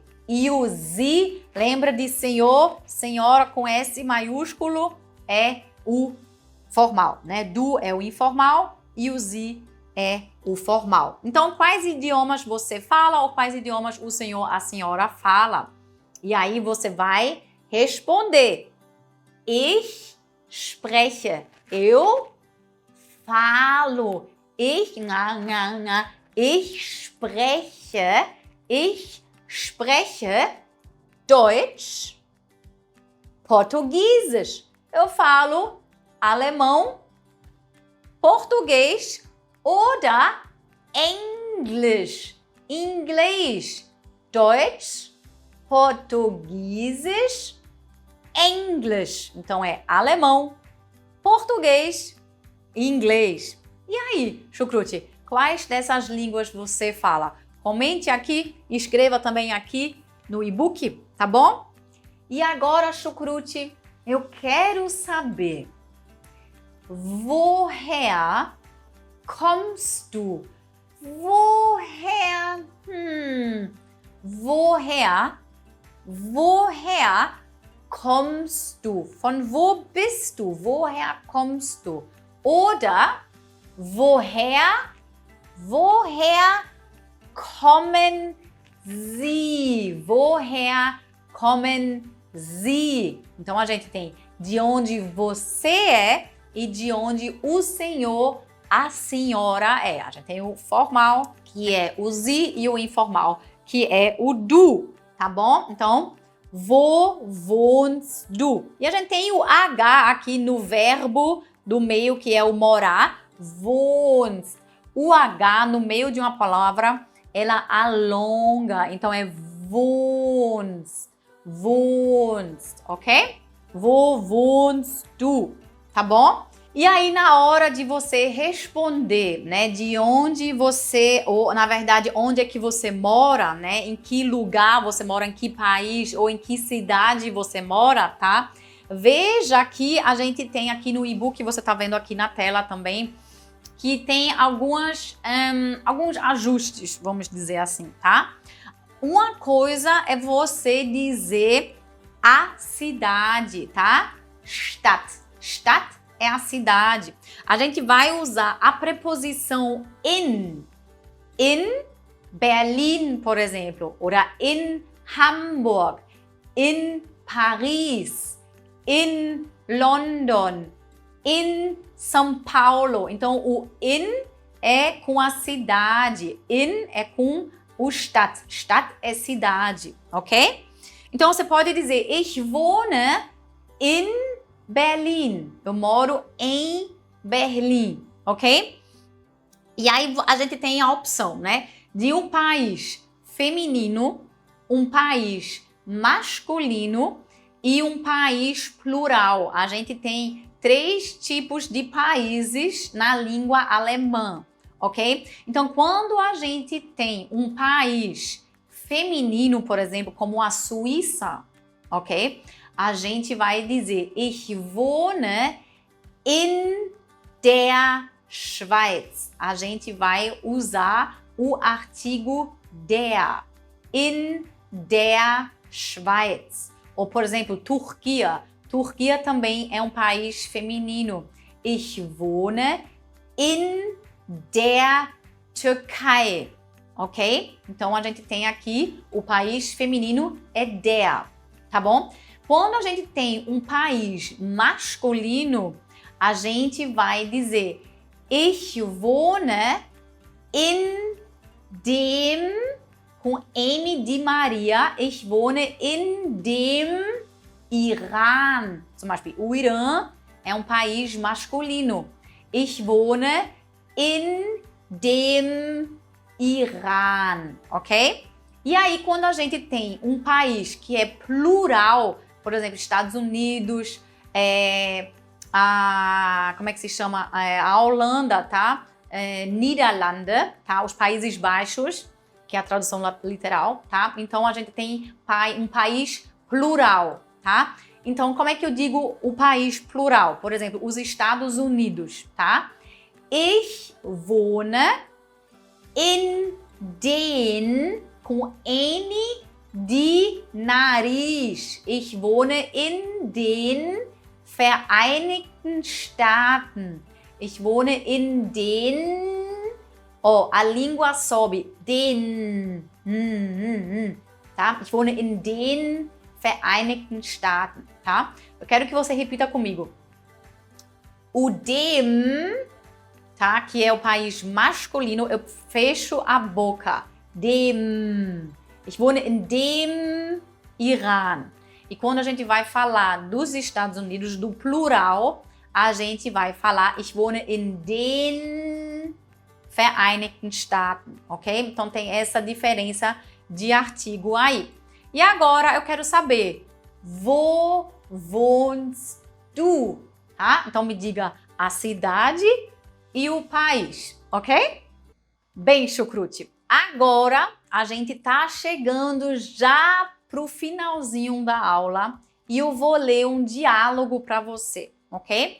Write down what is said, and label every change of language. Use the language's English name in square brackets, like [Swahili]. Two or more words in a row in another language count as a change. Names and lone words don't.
[Portuguese] E o Sie, lembra de senhor, senhora com S maiúsculo, é o formal, né? Du é o informal e o Sie é o formal. Então, quais idiomas você fala ou quais idiomas o senhor, a senhora fala? E aí você vai responder. [German] Ich spreche. [Portuguese] Eu falo. [German] Ich spreche Deutsch, Portugiesisch. [Portuguese] Eu falo alemão, português [German] oder Englisch. Inglês. Deutsch, Portugiesisch, [English] English. [Portuguese] Então é alemão, português e inglês. E aí, Chucrute, quais dessas línguas você fala? Comente aqui, escreva também aqui no e-book, tá bom? E agora, Chucrute, eu quero saber, [German] woher kommst du? Woher kommst du? Von wo bist du? Woher kommst du? Oder woher kommen Sie? Woher kommen Sie? [Portuguese] Então a gente tem de onde você é e de onde o senhor, a senhora é. A gente tem o formal, que é o Sie, e o informal, que é o du, tá bom? Então, [German] wo wohnst du? [Portuguese] E a gente tem o H aqui no verbo do meio, que é o morar, wohnst. O H no meio de uma palavra, ela alonga, então é wohnst, ok? [German] Wo wohnst du? [Portuguese] Tá bom? E aí, na hora de você responder, né, de onde você, ou na verdade, onde é que você mora, né, em que lugar você mora, em que país ou em que cidade você mora, tá? Veja que a gente tem aqui no e-book, que você tá vendo aqui na tela também, que tem alguns ajustes, vamos dizer assim, tá? Uma coisa é você dizer a cidade, tá? Stadt. Stadt é a cidade. A gente vai usar a preposição in. [German] In Berlin, [Portuguese] por exemplo, ou [German] in Hamburg, in Paris, in London, in São Paulo. [Portuguese] Então, o in é com a cidade, in é com o Stadt. Stadt é cidade, ok? Então, você pode dizer, [German] ich wohne in Berlim. [Portuguese] Eu moro em Berlim, ok? E aí a gente tem a opção, né? De um país feminino, um país masculino e um país plural. A gente tem 3 tipos de países na língua alemã, ok? Então, quando a gente tem um país feminino, por exemplo, como a Suíça, ok? A gente vai dizer, [German] ich wohne in der Schweiz. [Portuguese] A gente vai usar o artigo der, [German] in der Schweiz. [Portuguese] Ou, por exemplo, Turquia. Turquia também é um país feminino. [German] Ich wohne in der Türkei. [Portuguese] Ok? Então, a gente tem aqui o país feminino é der, tá bom? Quando a gente tem um país masculino, a gente vai dizer [German] ich wohne in dem, [Portuguese] com M de Maria, [German] ich wohne in dem Iran. Zum Beispiel, [Portuguese] o Irã é um país masculino. [German] Ich wohne in dem Iran, [Portuguese] ok? E aí, quando a gente tem um país que é plural, por exemplo, Estados Unidos, como é que se chama? A Holanda, tá? Niederlande, tá? Os Países Baixos, que é a tradução literal, tá? Então, a gente tem um país plural, tá? Então, como é que eu digo o país plural? Por exemplo, os Estados Unidos, tá? [German] Ich wohne in den, [Portuguese] com N de nariz. [German] Ich wohne in den Vereinigten Staaten. Ich wohne in den [Portuguese] Ó, a língua sobe. Tá? [German] Ich wohne in den Vereinigten Staaten, [Portuguese] tá? Eu quero que você repita comigo. O dem, tá? Que é o país masculino, eu fecho a boca. [German] Dem. Ich wohne in dem Iran. [Portuguese] E quando a gente vai falar dos Estados Unidos, do plural, a gente vai falar [German] ich wohne in den Vereinigten Staaten, [Portuguese] ok? Então tem essa diferença de artigo aí. E agora eu quero saber, [German] wo wohnst du? [Portuguese] Tá? Então me diga a cidade e o país, ok? Bem, chucrute. Agora a gente tá chegando já pro finalzinho da aula e eu vou ler um diálogo para você, ok?